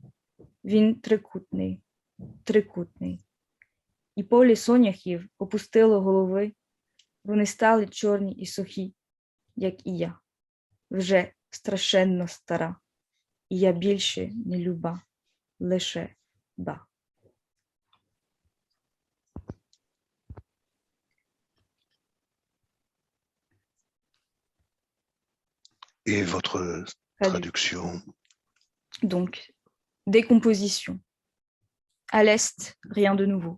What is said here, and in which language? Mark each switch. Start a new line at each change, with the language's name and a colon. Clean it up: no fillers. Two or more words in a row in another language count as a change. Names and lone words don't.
Ukrainian: Він трикутний, трикутний. І полі соняхів опустило голови. Вони стали чорні і сухі, як і я. Вже страшенно стара. І я більше не люба, лише ба.
French: Et votre traduction? Donc, décomposition. À l'Est, rien de nouveau.